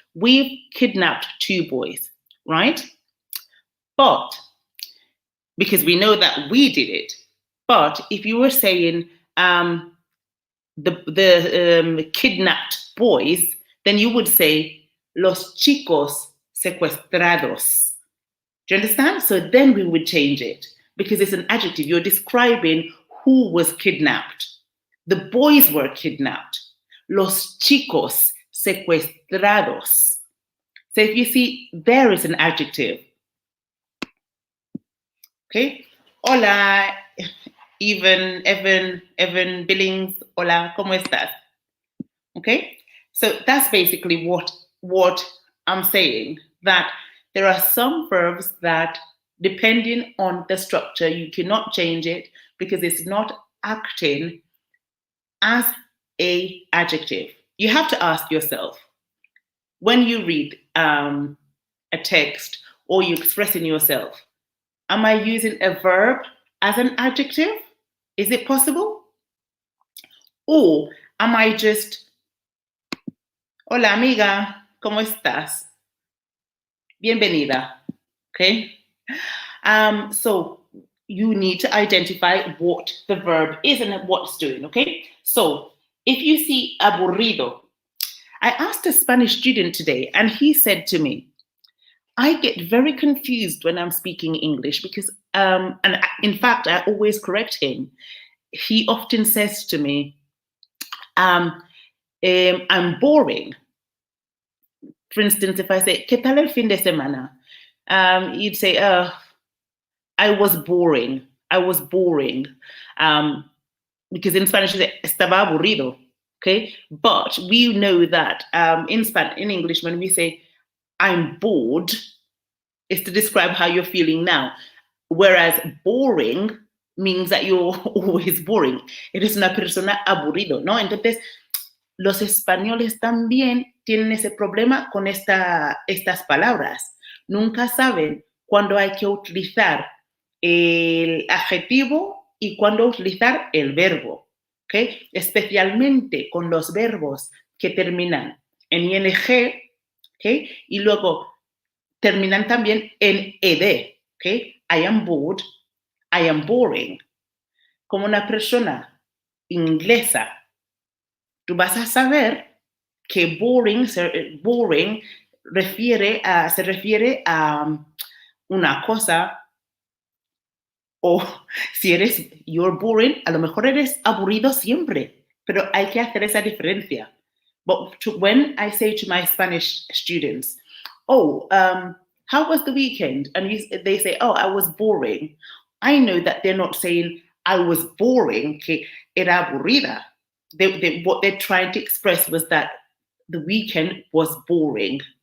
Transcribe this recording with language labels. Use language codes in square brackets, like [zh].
[en] We've kidnapped two boys, right? But, because we know that we did it, but if you were saying the kidnapped boys, then you would say [es] los chicos secuestrados. [en] Do you understand? So then we would change it because it's an adjective. You're describing who was kidnapped. The boys were kidnapped. [es] Los chicos secuestrados. [en] So if you see, there is an adjective. [es] Okay. Hola, Evan Billings. Hola, ¿cómo estás? Okay. [en] So that's basically what I'm saying, that there are some verbs that, depending on the structure, you cannot change it because it's not acting as an adjective. You have to ask yourself, when you read a text or you expressing yourself, am I using a verb as an adjective? Is it possible? Or am I just, [es] hola amiga, ¿cómo estás? Bienvenida. Okay. [en] So you need to identify what the verb is and what it's doing. Okay. So if you see aburrido, I asked a Spanish student today, and he said to me, I get very confused when I'm speaking English because, and in fact, I always correct him. He often says to me, I'm boring. For instance, if I say, [es] ¿Qué tal el fin de semana? [en] You'd say, I was boring. I was boring. Because in Spanish, you say, [es] estaba aburrido. [en] Okay? But we know that in English, when we say, I'm bored, it's to describe how you're feeling now. Whereas boring means that you're always boring. [es] Eres una persona aburrido, ¿no? Entonces, los españoles también tienen ese problema con estas palabras. Nunca saben cuándo hay que utilizar el adjetivo y cuándo utilizar el verbo. ¿Okay? Especialmente con los verbos que terminan en ing, ¿okay? Y luego terminan también en ed. [en] ¿Okay? I am bored, I am boring. [es] Como una persona inglesa, tú vas a saber que boring se refiere a una cosa, o si [en] you're boring, [es] a lo mejor eres aburrido siempre, pero hay que hacer esa diferencia. [en] But when I say to my Spanish students, oh, how was the weekend? And they say, oh, I was boring. I know that they're not saying I was boring, [es] que era aburrida. [en] What they're trying to express was that the weekend was boring.